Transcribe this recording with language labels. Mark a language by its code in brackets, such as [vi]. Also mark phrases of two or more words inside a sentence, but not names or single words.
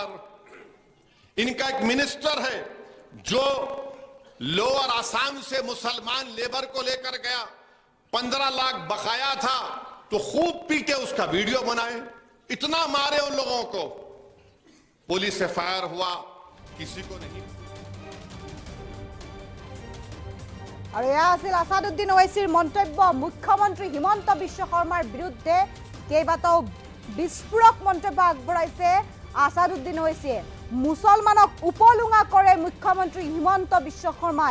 [hi] इनका एक मिनिस्टर है जो लोअर आसाम से मुसलमान लेबर को लेकर गया, 15 लाख बकाया था, तो खूब पीटे, उसका वीडियो बनाए, इतना मारे उन लोगों को, पुलिस से फायर हुआ, किसी को नहीं। [as] আৰু এয়া আছিল আসাদুদ্দিন ওৱাইচিৰ মন্তব্য। মুখ্যমন্ত্ৰী হিমন্ত বিশ্ব শৰ্মাৰ বিৰুদ্ধে কেইবাটাও বিস্ফোৰক মন্তব্য আগবঢ়াইছে আসাদুদ্দিন ওৱাইচিয়ে। মুছলমানক উপলুঙা কৰে মুখ্যমন্ত্ৰী হিমন্ত বিশ্ব শৰ্মাই।